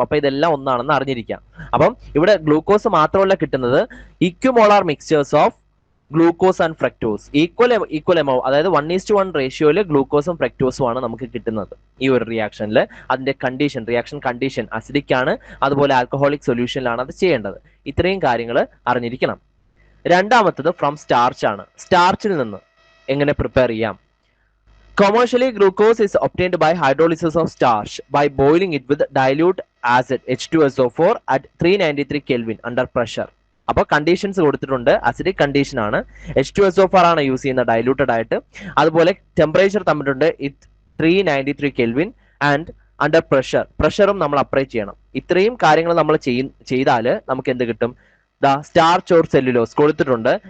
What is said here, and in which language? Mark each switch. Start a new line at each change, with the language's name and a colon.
Malayalam: അപ്പൊ ഇതെല്ലാം ഒന്നാണെന്ന് അറിഞ്ഞിരിക്കാം. അപ്പം ഇവിടെ ഗ്ലൂക്കോസ് മാത്രമല്ല കിട്ടുന്നത്,
English: equimolar mixtures of glucose and fructose
Malayalam: equal amount, അതായത് 1:1 റേഷ്യോയിൽ ഗ്ലൂക്കോസും ഫ്രക്ടോസും ആണ് നമുക്ക് കിട്ടുന്നത് ഈ ഒരു റിയാക്ഷനിൽ. അതിന്റെ റിയാക്ഷൻ കണ്ടീഷൻ അസിഡിക് ആണ്, അതുപോലെ ആൽക്കഹോളിക് സൊല്യൂഷനിലാണ് അത് ചെയ്യേണ്ടത്. ഇത്രയും കാര്യങ്ങൾ അറിഞ്ഞിരിക്കണം. രണ്ടാമത്തത് ഫ്രം സ്റ്റാർച്ച് ആണ്. സ്റ്റാർച്ചിൽ നിന്ന് എങ്ങനെ പ്രിപ്പയർ ചെയ്യാം?
English: Commercially, glucose is obtained by hydrolysis of starch by boiling it with dilute acid H2SO4 at 393 Kelvin under pressure.
Malayalam: അപ്പോൾ കണ്ടീഷൻസ് കൊടുത്തിട്ടുണ്ട്. അസിഡിക് കണ്ടീഷൻ ആണ്, H2SO4 ആണ് യൂസ് ചെയ്യുന്നത് ഡൈലൂട്ടഡ് ആയിട്ട്. അതുപോലെ ടെമ്പറേച്ചർ തമ്മിലുണ്ട് 393 Kelvin ആൻഡ് അണ്ടർ പ്രഷറും നമ്മൾ അപ്ലൈ ചെയ്യണം. ഇത്രയും കാര്യങ്ങൾ നമ്മൾ ചെയ്താൽ നമുക്ക് എന്ത് കിട്ടും? ദാ സ്റ്റാർച്ച് ഓർ സെല്ലുലോസ് കൊടുത്തിട്ടുണ്ട്.